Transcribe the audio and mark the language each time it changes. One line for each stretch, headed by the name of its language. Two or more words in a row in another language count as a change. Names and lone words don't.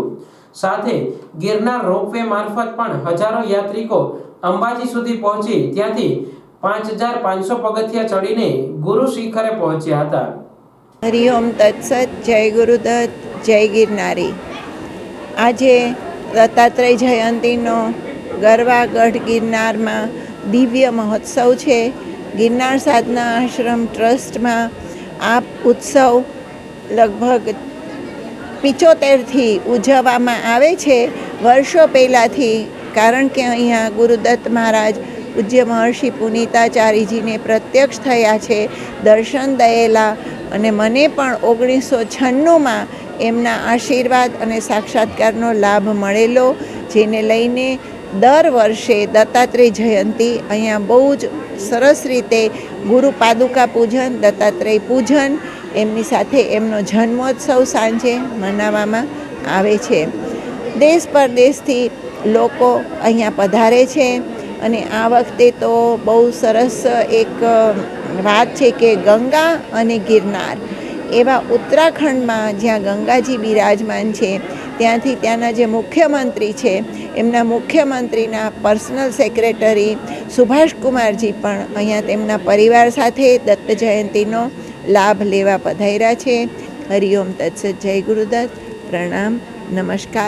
Gujarati: સાથે ગિરનાર રોપવે મારફત પણ હજારો યાત્રિકો અંબાજી સુધી પહોંચી ત્યાંથી 5500 પગથિયા ચડીને ગુરુ શિખરે પહોંચ્યા હતા। હરિઓમ તત્સત। જય ગુરુદત્ત, જય गिरनारी। આજે દત્તાત્રેય જયંતીનો ગરવાગઢ ગિરનારમાં દિવ્ય મહોત્સવ છે। ગિરનાર સાધના આશ્રમ ટ્રસ્ટ માં આ ઉત્સવ લગભગ 75 થી ઉજવવામાં આવે છે, વર્ષો પહેલાથી। કારણ કે અહીંયા ગુરુદત્ત મહારાજ પૂજ્ય મહર્ષિ પુનીતાચાર્યજી ને પ્રત્યક્ષ થયા છે, દર્શન દયેલા। અને મને પણ 1996 માં એમના આશીર્વાદ અને સાક્ષાત્કારનો લાભ મળેલો, જેને લઈને દર વર્ષે દત્તાત્રેય જયંતી અહીંયા બહુ જ સરસ રીતે ગુરુ પાદુકા પૂજન, દત્તાત્રેય પૂજન, એમની સાથે એમનો જન્મોત્સવ સાંજે મનાવવામાં આવે છે। દેશ પરદેશથી લોકો અહીંયા પધારે છે। અને આ વખતે તો બહુ સરસ એક વાત છે કે ગંગા અને ગિરનાર એવા ઉત્તરાખંડમાં જ્યાં ગંગાજી બિરાજમાન છે, ત્યાંથી ત્યાંના જે મુખ્યમંત્રી છે એમના મુખ્યમંત્રીના
English: personal secretary
Gujarati: સુભાષકુમારજી પણ અહીંયા તેમના પરિવાર સાથે દત્ત જયંતીનો લાભ લેવા પધાર્યા છે। હરિઓમ તત્સત। જય ગુરુદત્ત। પ્રણામ, નમસ્કાર।